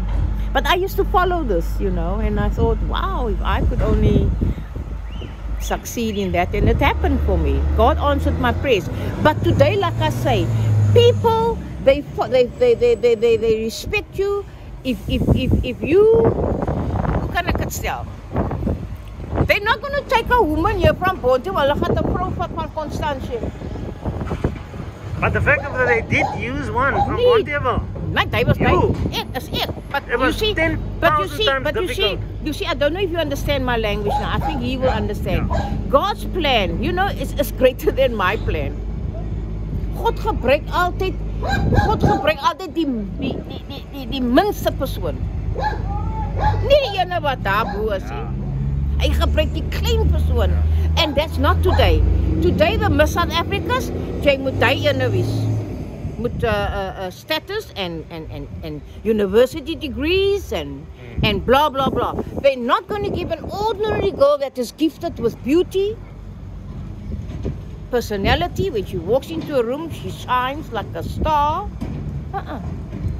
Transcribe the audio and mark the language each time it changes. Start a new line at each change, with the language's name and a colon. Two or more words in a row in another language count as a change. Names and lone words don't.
English: But I used to follow this, you know, and I thought, wow, if I could only succeed in that, and it happened for me. God answered my prayers. But today, like I say, people they respect you if you can tell. They're not going to take a woman here from Bonte,
Afrikaans: hulle gaan 'n vrou vat van Constantia.
English: But the fact that they did use one from Bonte, like they was you. But it was 10,000 times difficult. You see, I don't know if you understand my language now. I think he will understand. God's plan, you know, is greater than my plan.
Afrikaans: God gebruik altyd die minste persoon. Nie die ene wat daar bo is nie. Hy gebruik die klein persoon.
English: And that's not today. Today the Miss South Africans,
Afrikaans: jy moet die ene wees.
English: Moet status and university degrees and blah blah blah. They're not going to give an ordinary girl that is gifted with beauty, personality. When she walks into a room, she shines like a star.